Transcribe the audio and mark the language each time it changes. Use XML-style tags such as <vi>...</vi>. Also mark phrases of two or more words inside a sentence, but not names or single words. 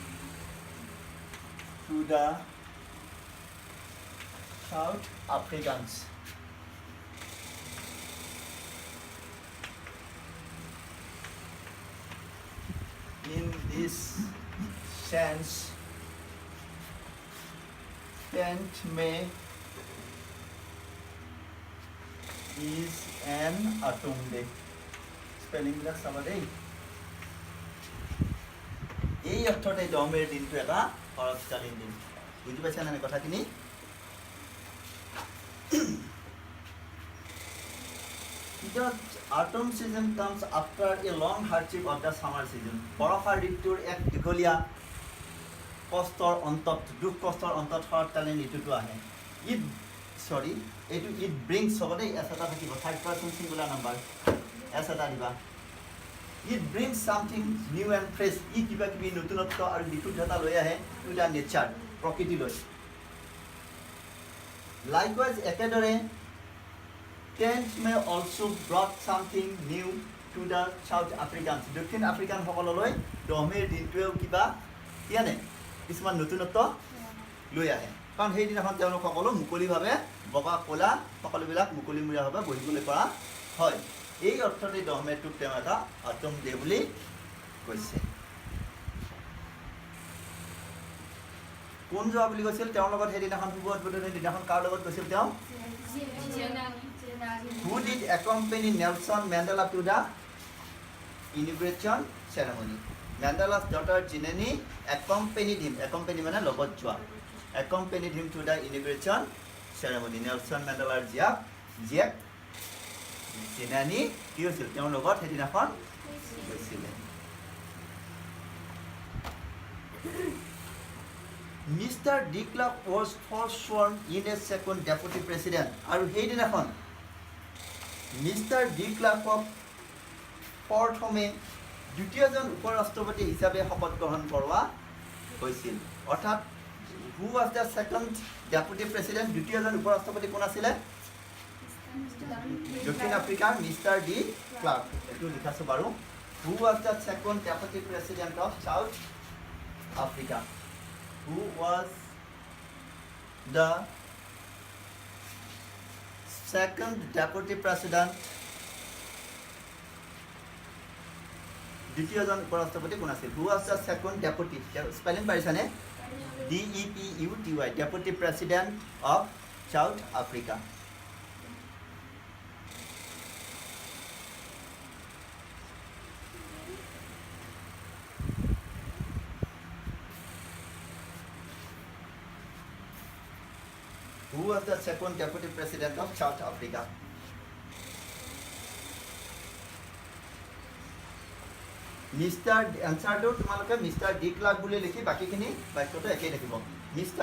<en>to the South Africans in this sense 10th May is an autumn day spelling</en> <as>বিলাক চাবা দেই এই অৰ্থতে 10 মে'ৰ দিনটো এটা শৰৎকালীন দিন বুজি পাইছা নে কথাখিনি</as> <en>because autumn season comes after a long hardship of the summer season</en> <as>বৰষা ঋতুৰ এক দীঘলীয়া কষ্টৰ অন্তত দুখ কষ্টৰ অন্তত শৰৎকালীন ঋতুটো আহে</as> <en>it brings</en> <as>হ'ব দেই এছ এটা থাকিব</as> <en>3rd-person singular number</en> <as>এছ এটা দিবা</as> <en>it brings something new and fresh</en> <as>ই কিবা কিবি নতুনত্ব আৰু বিশুদ্ধতা লৈ আহে</as> <en>to the nature</en> <as>প্ৰকৃতিলৈ likewise একেদৰে</as> <en>10th May also brought something new to the South Africans</en> <as>দক্ষিণ আফ্ৰিকান সকললৈ 10 মে'ৰ দিনটোৱেও কিবা কিয়ানে কিছুমান নতুনত্ব লৈ আহে কাৰণ সেই দিনাখন তেওঁলোক সকলো মুকলিভাৱে বগা ক'লা সকলোবিলাক মুকলিমূৰীয়াভাৱে বহিবলৈ পৰা হয় এই অৰ্থতে 10 মে'টোক তেওঁ এটা</as> <en>autumn day</en> <as>বুলি কৈছে কোন যোৱা বুলি কৈছিল তেওঁৰ লগত সেইদিনাখন শুভ উদ্বোধনীৰ দিনাখন কাৰ লগত গৈছিল তেওঁ</as> <en>who did accompany Nelson Mandela to the inauguration ceremony Mandela's daughter Jinani accompanied him</en> <as>মানে লগত যোৱা</as> <en>accompanied him to the inauguration ceremony</en> <as>Nelson Mandelaৰ জীয়েক জিনানি কি হৈছিল তেওঁৰ লগত সেইদিনাখন গৈছিলে</as> <en>Mr. de Klerk was first sworn in as second deputy president.</en> <as>আৰু সেইদিনাখন মিষ্টাৰ ডি ক্লাৰ্কক প্ৰথমে দ্বিতীয়জন উপৰাষ্ট্ৰপতি হিচাপে শপত গ্ৰহণ কৰোৱা হৈছিল।</as> <en>অৰ্থাৎ who was the second deputy president?</en> <as>দ্বিতীয়জন উপৰাষ্ট্ৰপতি কোন আছিলে? দক্ষিণ আফ্ৰিকাৰ মিষ্টাৰ ডি ক্লাৰ্ক। এইটো লিখাছো বাৰু।</as> <en>Who was the second deputy president of South Africa? Who was the second deputy president?</en> <as>দ্বিতীয়জন উপৰাষ্ট্ৰপতি কোন আছিল?</as> <en>Who was the second deputy?</en> <as>স্পেলিং পাৰিছানে?</as> <en>DEPUTY, deputy president of South Africa. Who was the second deputy president of South Africa? Mr.</en> <as>Answer to তোমালোকে Mr. de Klerk বুলি লিখি বাকিখিনি বাক্যটো একেই লিখিব। Mr.</as>